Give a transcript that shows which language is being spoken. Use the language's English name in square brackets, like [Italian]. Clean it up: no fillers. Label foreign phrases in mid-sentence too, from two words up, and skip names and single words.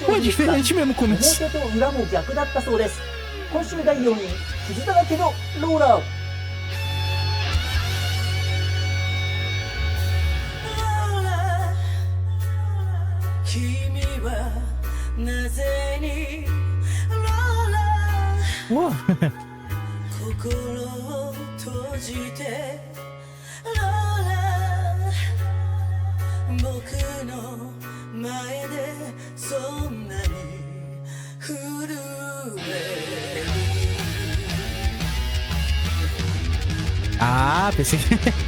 [Portuguese] Pô, の diferente mesmo o começo. [Japanese] 表と裏も逆だったそうです。今週第4位傷だらけのローラー。君はなぜにローラー Uou. 心を閉じてローラー僕の前でそんなに震える [Portuguese] Ah, pensei que...